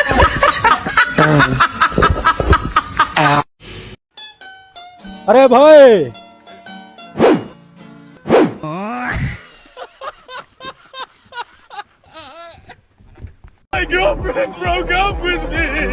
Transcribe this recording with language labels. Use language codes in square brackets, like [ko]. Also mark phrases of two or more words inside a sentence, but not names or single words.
[hi] Ow. अरे भाई [en] My girlfriend broke up with me.